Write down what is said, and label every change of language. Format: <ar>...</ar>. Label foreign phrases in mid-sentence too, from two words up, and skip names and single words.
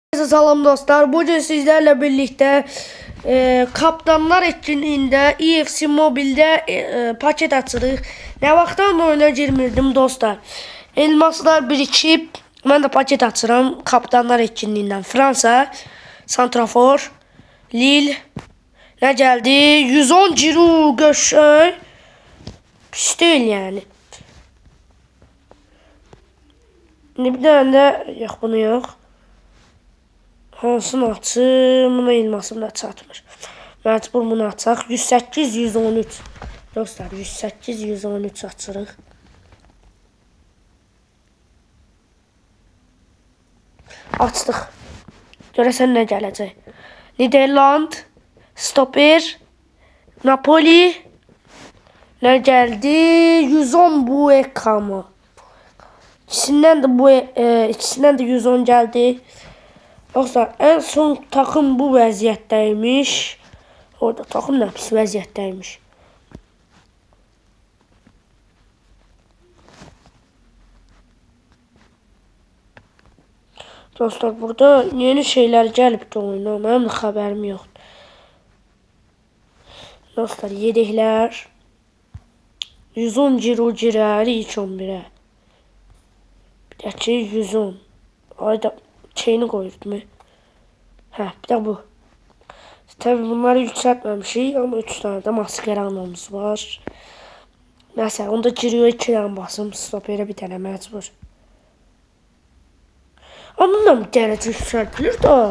<az>Salam dostlar.</az> <tr>Bugün sizlerle birlikte kaptanlar etkinliğinde EFC Mobile'de paket açırıq.</tr> <az>Ne vaxtdan oyuna girmirdim dostlar. Elmaslar birikib, mən də paket açıram</az> <tr>kaptanlar etkinliğinden.</tr> <az>Fransa, Santrafor, Lille.</az> <tr>Ne geldi? 110 Giroud Göşöy. Pis değil yani. Bir tane de yok, bunu yok.</tr> <az>Hansını açım? Buna elmasım da çatmır. Məcbur bunu açaq. 108, 113. Dostlar 108, 113 açırıq. Açdıq. Görəsən nə gələcək? Niderland, Stoper, Napoli. Nə gəldi? 110 bu ekama. İkisindən də 110 gəldi. Dostlar</az> <tr>en son takım</tr> <az>bu vəziyyətdəymiş. Orada takım da pis vəziyyətdəymiş. Dostlar burada yeni şeyler gəlibdi oyuna. Mənim də xəbərim yoxdur. Dostlar yedəklər 110 Giroud girər ilk 11'ə. Bir də ki 110. Ayda şeyini koydum.</az> <tr>Bir de bu. Tabi bunları yükseltmemişik ama 3 tane de maskeranımız var. Mesela onda giriyor 2 tane basım. Stopere bir tane mecbur. Ama da mı derece yükseltilir da?</tr>